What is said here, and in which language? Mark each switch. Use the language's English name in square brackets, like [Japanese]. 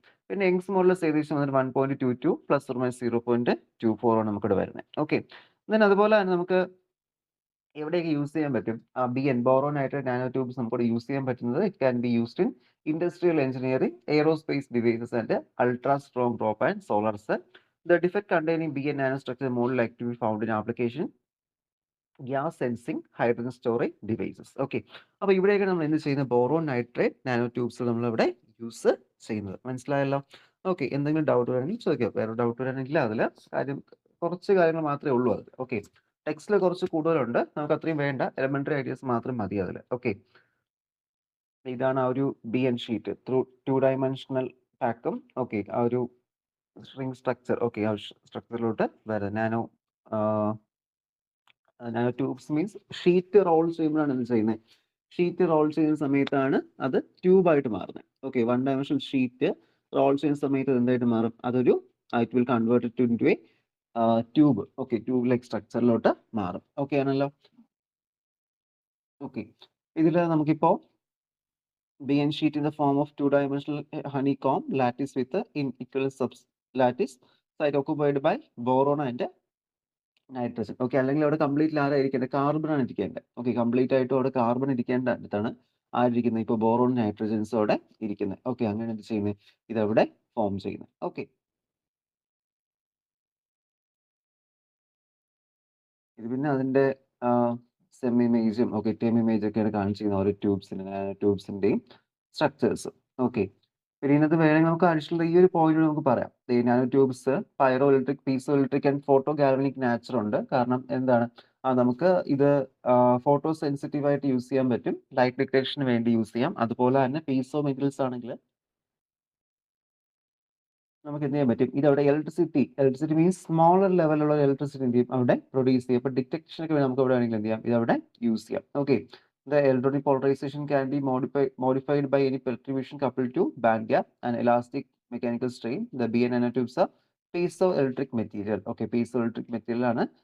[Malayalam] പിന്നെ Young's modulus ഏകദേശം 1.22 plus or minus 0.24 ആണ് നമുക്കിവിടെ വരുന്നത്. ദെൻ അതുപോലെ തന്നെ നമുക്ക് എവിടെയൊക്കെ യൂസ് ചെയ്യാൻ പറ്റും, BN boron nitrate nano tubes നമുക്ക് യൂസ് ചെയ്യാൻ പറ്റുന്നത്, [English] It can be used in industrial engineering, aerospace devices and ultra strong drop and solar cell. The defect containing BN nanostructure more likely to be found in application gas sensing, hydrogen storage devices. [Malayalam] അപ്പോൾ ഇവിടെയൊക്കെ നമ്മൾ എന്ത് ചെയ്യുന്നത്, boron nitrate nano tubes നമ്മൾ ഇവിടെ use ചെയ്യുന്നത്. മനസ്സിലായല്ലോ? എന്തെങ്കിലും ഡൗട്ട് വരണമെങ്കിൽ ചോദിക്കാം. വേറെ ഡൗട്ട് വരണമെങ്കിൽ അതിൽ കുറച്ച് കാര്യങ്ങൾ മാത്രമേ ഉള്ളൂ അതിൽ. ടെക്സ്റ്റിൽ കുറച്ച് കൂടുതലുണ്ട്, നമുക്ക് അത്രയും വേണ്ട, എലമെന്ററി ഐഡിയാസ് മാത്രം മതി അതിൽ. ഇതാണ് ആ ഒരു BN ഷീറ്റ് ത്രൂ 2 ഡയമെൻഷണൽ പാക്കും. ആ ഒരു സ്ട്രിംഗ് സ്ട്രക്ചർ. ആ സ്ട്രക്ചറിലോട്ട് വരാം. Nano tubes means sheet role ചെയ്യുമ്പോഴാണ് എന്ത് ചെയ്യുന്നത്, ഷീറ്റ് റോൾ ചെയ്യുന്ന സമയത്താണ് അത് ട്യൂബായിട്ട് മാറുന്നത്. 1 ഡയമെൻഷണൽ ഷീറ്റ് റോൾ ചെയ്യുന്ന സമയത്ത് എന്തായിട്ട് മാറും, അതൊരു [English] It will convert it into a tube. [Malayalam] Tube like സ്ട്രക്ചറിലോട്ട് മാറും. ആണല്ലോ? ഇതിൽ നമുക്കിപ്പോ [English] BN sheet in the form of 2-dimensional honeycomb lattice with equal lattice site occupied by boron and nitrogen. [Malayalam] അല്ലെങ്കിൽ അവിടെ കംപ്ലീറ്റ്ലി ആരായിരിക്കേണ്ടത്, കാർബൺ ആണ് ഇരിക്കേണ്ടത്. കംപ്ലീറ്റ് ആയിട്ട് അവിടെ കാർബൺ ഇരിക്കേണ്ട അടുത്താണ് ആയിരിക്കുന്നത്, ഇപ്പോൾ ബോറോൺ നൈട്രജൻസ് അവിടെ ഇരിക്കുന്നത്. അങ്ങനെ എന്ത് ചെയ്യുന്നത്, ഇതവിടെ ഫോം ചെയ്യുന്നത്. ഇത് പിന്നെ അതിന്റെ സെം ഇമേജും ടേം ഇമേജ് ഒക്കെയാണ് കാണിച്ചിരിക്കുന്നത് ഓരോ ട്യൂബ്സിന്റെയും സ്ട്രക്ചേഴ്സ്. പിന്നെ ഇതിനകത്ത് വേണമെങ്കിൽ നമുക്ക് അഡീഷണൽ ഈ ഒരു പോയിന്റ് നമുക്ക് പറയാം. Nano tubes pyro electric, piezo electric and photo galvanic nature ഉണ്ട്. കാരണം എന്താണ്, നമുക്ക് ഇത് ഫോട്ടോ സെൻസിറ്റീവ് ആയിട്ട് യൂസ് ചെയ്യാൻ പറ്റും, ലൈറ്റ് ഡിറ്റക്ഷന് വേണ്ടി യൂസ് ചെയ്യാം. അതുപോലെ തന്നെ പീസോ മെറ്റീരിയൽസ് ആണെങ്കിൽ നമുക്ക് എന്ത് ചെയ്യാൻ പറ്റും, ഇതവിടെ ഇലക്ട്രിസിറ്റി മീൻസ് സ്മോളർ ലെവലുള്ള ഇലക്ട്രിസിറ്റി അവിടെ പ്രൊഡ്യൂസ് ചെയ്യും. അപ്പോൾ ഡിറ്റക്ഷനൊക്കെ നമുക്ക് അവിടെ വേണമെങ്കിൽ എന്ത് ചെയ്യാം, ഇതവിടെ യൂസ് ചെയ്യാം. [English] The electronic polarization can be modified by any perturbation coupled to band gap and elastic mechanical strain. The BN nanotubes are piezoelectric material. Piezoelectric material ആണ്.